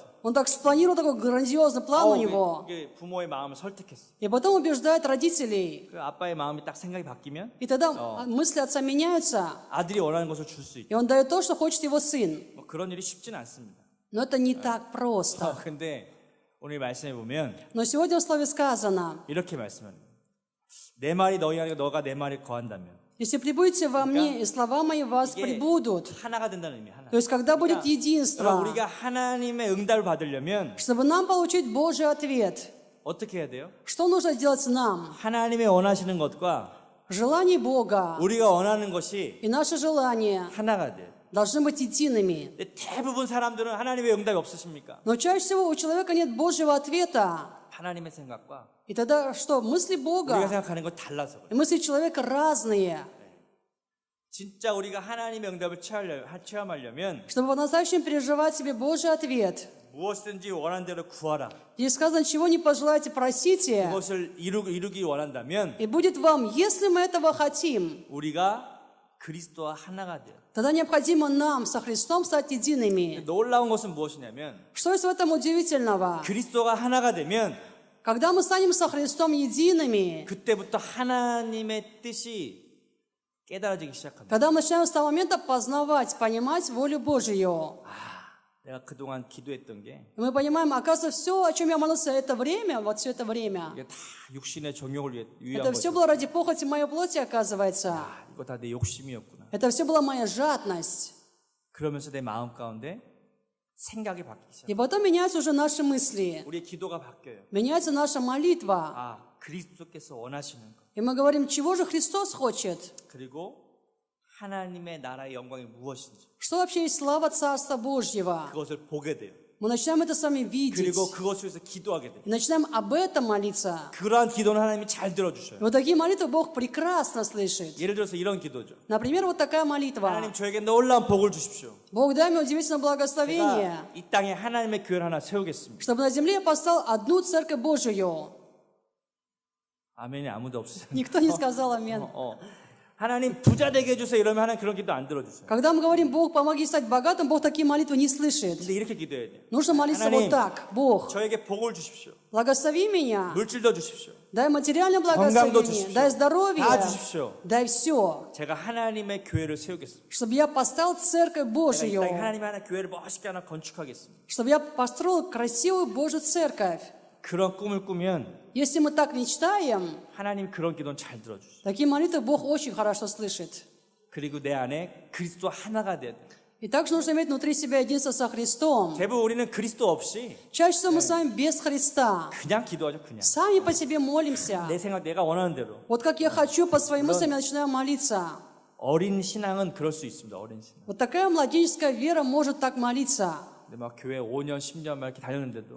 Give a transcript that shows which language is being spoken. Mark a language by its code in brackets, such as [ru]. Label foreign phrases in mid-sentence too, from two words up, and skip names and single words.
[ru] Он так спланировал, такой грандиозный план у него. [ko] 이게 부모의 마음을 설득했어. [ru] И потом убеждает родителей. [ko] 그 아빠의 마음이 딱 생각이 바뀌면 [ru] И тогда мысли отца меняются. [ko] 아들이 원하는 것을 줄 수 있고, [ru] И он дает то, что хочет его сын. [ko] 뭐 그런 일이 쉽지는 않습니다. [ru] Но это не так просто. [ko] 근데 오늘 말씀해 보면 [ru] Но сегодня в слове сказано, [ko] 이렇게 말씀합니다. 내 말이 너희 안에 너가 내 말에 거한다면 [ru] если прибудете во мне, и слова мои в вас [ko] 이게 [ru] прибудут. [ko] 하나가 된다는 의미 하나. [ru] То есть, когда будет [ko] 그러니까 [ru] единство, [ko] 우리가 하나님의 응답을 받으려면 [ru] чтобы нам получить Божий ответ, [ko] 어떻게 해야 돼요? [ru] что нужно делать нам? [ko] 하나님의 원하시는 것과 [ru] Желание Бога [ko] 우리가 원하는 것이 [ru] и наше желание [ko] 하나가 돼요. [ru] должны быть едиными. [ko] 근데 대부분 사람들은 하나님의 응답이 없으십니까? [ru] Но чаще всего у человека нет Божьего ответа. [ko] 하나님의 생각과 [ru] И тогда что? Мысли [ko] 우리가 [ru] Бога [ko] 생각하는 건 달라서 그래요. [ru] и мысли человека разные. [ko] 진짜 우리가 하나님의 응답을 체험하려면 [ru] Чтобы по-настоящему переживать себе Божий ответ. [ko] 무엇이든지 원하는 대로 구하라. [ru] Здесь сказано, чего не пожелаете, просите, [ko] 그것을 이루기 원한다면 [ru] и будет вам, если мы этого хотим. [ko] 우리가 그리스도와 하나가 돼요. [ru] Тогда необходимо нам со Христом стать едиными. [ko] 놀라운 것은 무엇이냐면 [ru] Что есть в этом удивительного? [ko] 그리스도가 하나가 되면 [ru] Когда мы станем со Христом едиными, [ko] 그때부터 하나님의 뜻이 깨달아지기 시작합니다. [ru] когда мы начинаем с того момента познавать, понимать волю Божию, [ko] 내가 그동안 기도했던 게 [ru] и мы понимаем, оказывается, все, о чем я молился это время, вот все это время, [ko] 이게 다 육신의 정욕을 위한 [ru] это все [ko] 거죠. [ru] было ради похоти моей плоти, оказывается. [ko] 이거 다 내 욕심이었구나. [ru] Это все была моя жадность. [ko] 그러면서 내 마음 가운데 생각이 바뀌기 시작. [ru] И потом меняются уже наши мысли, [ko] 우리의 기도가 바뀌어요. [ru] меняется наша молитва. [ko] 그리스도께서 원하시는 것. [ru] И мы говорим, чего же Христос хочет? [ko] 그리고 하나님의 나라의 영광이 무엇인지 [ru] Что вообще есть слава Царства Божьего? [ko] 그것을 보게 돼요. [ru] Мы начинаем это с вами видеть. [ko] 그리고 그것을 위해서 기도하게 돼요. [ru] И начинаем об этом молиться. [ko] 그러한 기도는 하나님이 잘 들어주셔요. [ru] И вот такие молитвы Бог прекрасно слышит. [ko] 예를 들어서 이런 기도죠. [ru] Например, вот такая молитва. [ko] 하나님 저에게 놀라운 복을 주십시오. [ru] Бог, дай мне удивительное благословение, [ko] 제가 이 땅에 하나님의 교회를 하나 세우겠습니다. [ru] чтобы на земле я поставил одну церковь Божию. [ko] 아멘이 아무도 없으세요. [ru] Никто не сказал амин. [ko] 하나님 부자 되게 해주세요. 이러면 하나님 그런 기도 안 들어주세요. [ru] Когда мы говорим, Бог, помоги стать богатым, Бог такие молитвы не слышит. [ko] 근데 이렇게 기도해야 돼요. [ru] Нужно молиться [ko] 하나님, [ru] вот так. Бог, [ko] 저에게 복을 주십시오. [ru] благослови меня, [ko] 물질도 주십시오. [ru] дай материальное [ko] 건강도 [ru] благословение, [ko] 주십시오. [ru] дай здоровье, [ko] 다 주십시오. [ru] дай все, [ko] 제가 하나님의 교회를 세우겠습니다. [ru] чтобы я поставил церковь [ko] 제가 이 [ru] Божию, [ko] 땅에 하나님의 하나 교회를 멋있게 하나 건축하겠습니다. [ru] чтобы я построил красивую Божью церковь. [ko] 그런 꿈을 꾸면 [ru] Если мы так мечтаем, [ko] 하나님 그런 기도는 잘 들어주시죠. [ru] такие молитвы Бог очень хорошо слышит. [ko] 그리고 내 안에 그리스도 하나가 돼야 돼요. [ru] И также нужно иметь внутри себя единство со Христом. [ko] 대부분 우리는 그리스도 없이 [ru] Чаще всего мы с вами без Христа. [ko] 그냥 기도하죠. 그냥. [ru] Сами по себе молимся. [ko] 내 생각 내가 원하는 대로. [ru] Вот как я хочу, по своим мыслям я начинаю молиться. [ko] 어린 신앙은 그럴 수 있습니다. 어린 신앙. [ru] Вот такая младенческая вера может так молиться. [ko] 근데 막 교회 5년, 10년 막 이렇게 다녔는데도